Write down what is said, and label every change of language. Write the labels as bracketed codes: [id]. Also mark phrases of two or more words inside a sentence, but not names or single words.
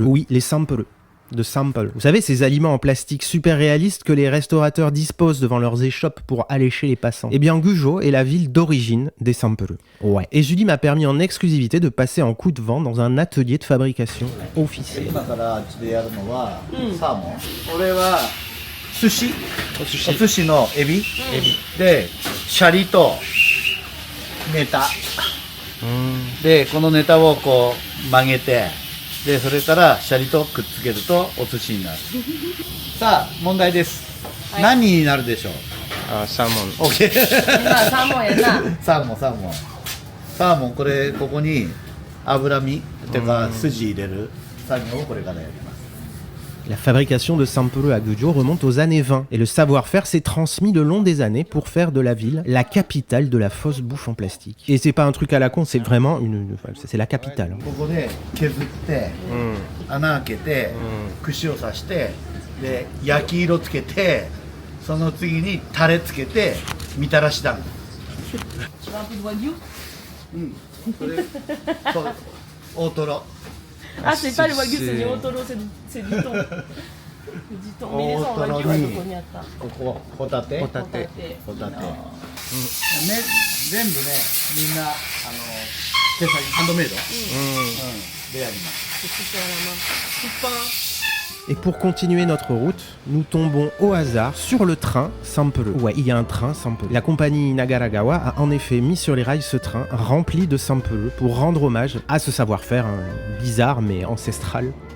[fr] Oui, les sampuru. De sample. Vous savez, ces aliments en plastique super réalistes que les restaurateurs disposent devant leurs échoppes pour allécher les passants. Eh bien, Gujo est la ville d'origine des sampuru. Ouais. Et Julie m'a permis en exclusivité de passer en coup de vent dans un atelier de fabrication officiel. [ja] 今からうちでやるのは、サーモン。これは寿司。お寿司のエビ。で、シャリとネタ。で、このネタをこう曲げて、で、それからシャリとくっつけるとお寿司になる。さあ、問題です。何になるでしょう？あ、サーモン。オッケー。サーモンやな。サーモン、これ、ここに脂身っていうか筋入れる作業をこれからやります。 [fr] La fabrication de sampuru à Gujo remonte aux années 20 et le savoir-faire s'est transmis le long des années pour faire de la ville la capitale de la fausse bouffe en plastique. Et c'est pas un truc à la con, c'est vraiment c'est la capitale. [ja] ここで削って、穴開けて、串を刺して、で焼き色つけて、その次にタレつけてみたらし団子。 [fr] Tu veux un peu de wagyu? [ja] それそう大トロ。 [fr] Ah, c'est pas le wagyu, c'est du otoro, c'est du thon. C'est du thon. Mais les gens en wagyu, ouais, donc on y a pas. [ja] ここホタテ。ホタテ。ね、全部ね、みんな手先ハンドメイド。でやります。 [fr] C'est tout à la main. Tout peint. Et pour continuer notre route, nous tombons au hasard sur le train Sampuru. Ouais, il y a un train Sampuru. La compagnie Nagaragawa a en effet mis sur les rails ce train rempli de Sampuru pour rendre hommage à ce savoir-faire bizarre mais ancestral.